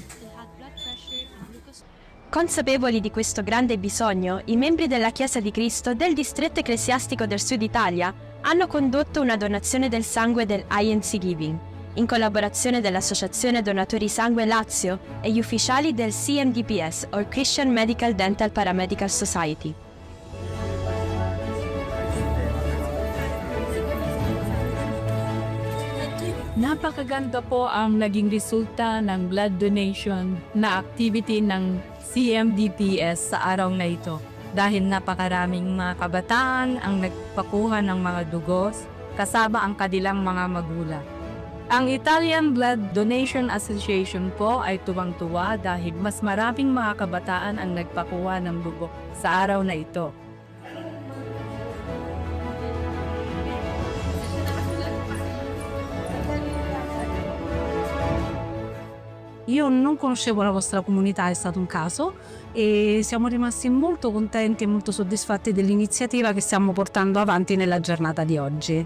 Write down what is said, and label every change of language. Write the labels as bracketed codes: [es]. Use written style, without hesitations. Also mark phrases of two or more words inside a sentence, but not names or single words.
[it] Consapevoli di questo grande bisogno, i membri della Chiesa di Cristo del distretto ecclesiastico del Sud Italia hanno condotto una donazione del sangue del INC Giving, in collaborazione dell'Associazione Donatori Sangue Lazio e gli ufficiali del CMDPS, o Christian Medical Dental Paramedical Society. [tl] Napakaganda po ang naging resulta ng [en] blood donation [tl] na activity ng CMDPS sa araw na ito. Dahil napakaraming mga kabataan ang nagpakuha ng mga dugos kasama ang kanilang mga magulang. Ang Italian Blood Donation Association po ay tuwang-tuwa dahil mas maraming mga kabataan ang nagpakuha ng dugo sa araw na ito. [it] Io non conoscevo la vostra comunità, è stato un caso, e siamo rimasti molto contenti e molto soddisfatti dell'iniziativa che stiamo portando avanti nella giornata di oggi.